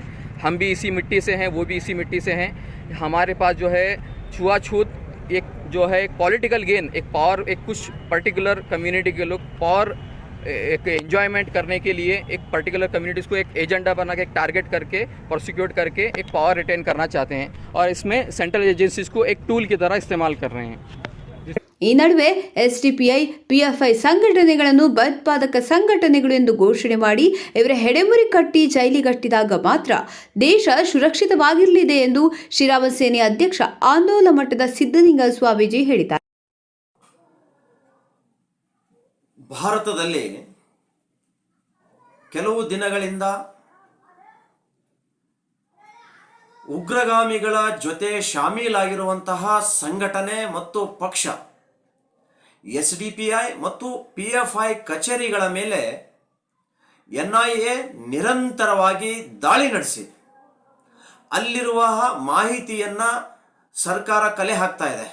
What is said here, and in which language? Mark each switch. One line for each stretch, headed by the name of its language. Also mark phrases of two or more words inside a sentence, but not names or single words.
Hindi: हम भी इसी मिट्टी से हैं, वो भी इसी मिट्टी से हैं. हमारे पास जो है छुआछूत एक जो है
English: political gain,
Hindi: एक पावर, एक कुछ
English: particular community
Hindi: के लोग पावर एक एंजॉयमेंट करने के लिए एक
English: particular communities
Hindi: को एक एजेंडा बना के, एक टारगेट करके, प्रोसिक्यूट करके एक
English: power retain
Hindi: करना चाहते हैं. और इसमें
English: central agencies
Hindi: को एक टूल की तरह इस्तेमाल कर रहे हैं.
Kannada: ಈ ನಡುವೆ ಎಸ್ಡಿಪಿಐ ಪಿಎಫ್ಐ ಸಂಘಟನೆಗಳನ್ನು ಭಯೋತ್ಪಾದಕ ಸಂಘಟನೆಗಳು ಎಂದು ಘೋಷಣೆ ಮಾಡಿ ಇವರ ಹೆಡೆಮುರಿ ಕಟ್ಟಿ ಜೈಲಿಗಟ್ಟಿದಾಗ ಮಾತ್ರ ದೇಶ ಸುರಕ್ಷಿತವಾಗಿರಲಿದೆ ಎಂದು ಶ್ರೀರಾಮ ಸೇನೆ ಅಧ್ಯಕ್ಷ ಆಂದೋಲ ಮಠದ ಸಿದ್ದಲಿಂಗ ಸ್ವಾಮೀಜಿ ಹೇಳಿದ್ದಾರೆ. ಭಾರತದಲ್ಲಿ ಕೆಲವು ದಿನಗಳಿಂದ ಉಗ್ರಗಾಮಿಗಳ ಜೊತೆ ಶಾಮೀಲಾಗಿರುವಂತಹ ಸಂಘಟನೆ ಮತ್ತು ಪಕ್ಷ ಎಸ್ಡಿಪಿಐ ಮತ್ತು ಪಿಎಫ್ಐ ಕಚೇರಿಗಳ ಮೇಲೆ ಎನ್ಐಎ ನಿರಂತರವಾಗಿ ದಾಳಿ ನಡೆಸಿ ಅಲ್ಲಿರುವ ಮಾಹಿತಿಯನ್ನ ಸರ್ಕಾರ ಕಲೆ ಹಾಕ್ತಾ ಇದೆ.